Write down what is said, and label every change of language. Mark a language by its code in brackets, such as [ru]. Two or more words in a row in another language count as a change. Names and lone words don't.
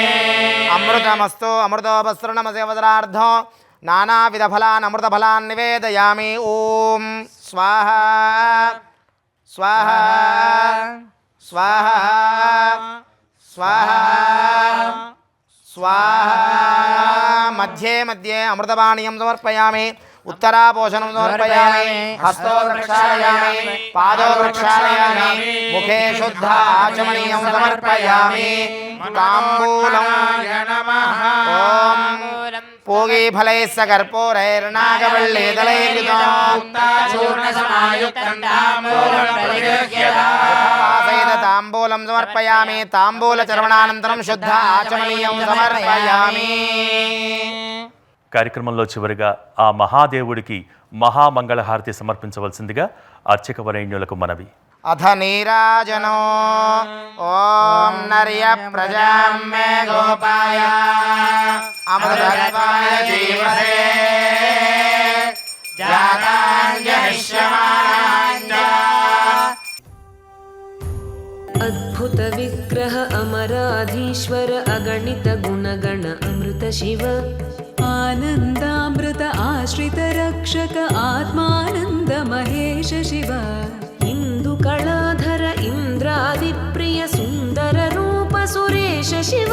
[sa] అమృతమస్తు అమృతోపసృణమసేవదరార్థం నానావిధ ఫలాన్ అమృత ఫలాన్ నివేదయామి ఓం స్వాహ స్వాహ స్వాహ స్వాహ స్వాహ మధ్యే మధ్యే అమృతపానీయం సమర్పయామి उत्तरापोषणं समर्पयामि हस्तो प्रक्षालयामि पादो प्रक्षालयामि मुखे शुद्ध आचमनीयं समर्पयामि ताम्बूलम् ॐ पूगीफलैः चूर्णसमायुक्तं ताम्बूलं सकर्पूरैर्नागवल्लीदलैर्युक्तं ताम्बूलं समर्पयामि ताम्बूलचर्वणानन्तरं शुद्ध आचमनीयं समर्पयामि [te] కార్యక్రమంలో చివరిగా ఆ మహాదేవుడికి మహామంగళహారతి సమర్పించవలసిందిగా అర్చక వరేణ్యులకు మనవి. [sa] అథ నీరాజనో ఓం నర్య ప్రజాం మే గోపాయ అమృతత్వాయ జీవసే జాతాంజహిష్యమానాంజ अद्भुत विग्रह अमराधीश्वर अगणित गुणगण अमृत शिव आनन्दामृत आश्रित रक्षक आत्मानन्द महेश शिव इन्दुकलाधर इन्द्रादिप्रिय सुन्दर रूप सुरेश शिव